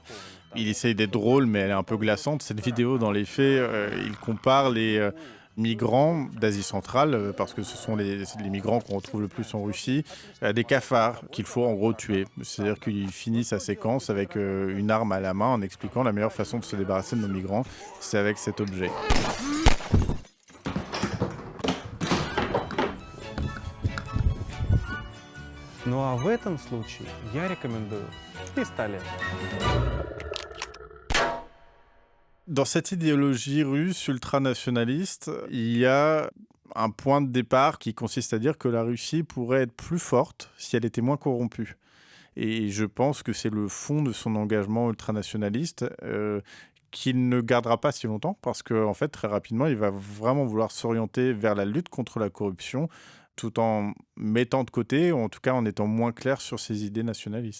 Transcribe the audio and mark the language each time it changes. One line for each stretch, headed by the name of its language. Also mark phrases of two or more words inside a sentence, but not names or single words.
French: Il essaye d'être drôle, mais elle est un peu glaçante. Cette vidéo, dans les faits, il compare les migrants d'Asie centrale, parce que ce sont les migrants qu'on retrouve le plus en Russie, à des cafards qu'il faut en gros tuer. C'est-à-dire qu'il finit sa séquence avec une arme à la main en expliquant la meilleure façon de se débarrasser de nos migrants, c'est avec cet objet.
Russian: Ну а в этом случае я рекомендую пистолет.
French: Dans cette idéologie russe ultranationaliste, il y a un point de départ qui consiste à dire que la Russie pourrait être plus forte si elle était moins corrompue. Et je pense que c'est le fond de son engagement ultranationaliste qu'il ne gardera pas si longtemps parce qu'en fait, très rapidement, il va vraiment vouloir s'orienter vers la lutte contre la corruption tout en mettant de côté, ou en tout cas en étant moins clair sur ses idées nationalistes.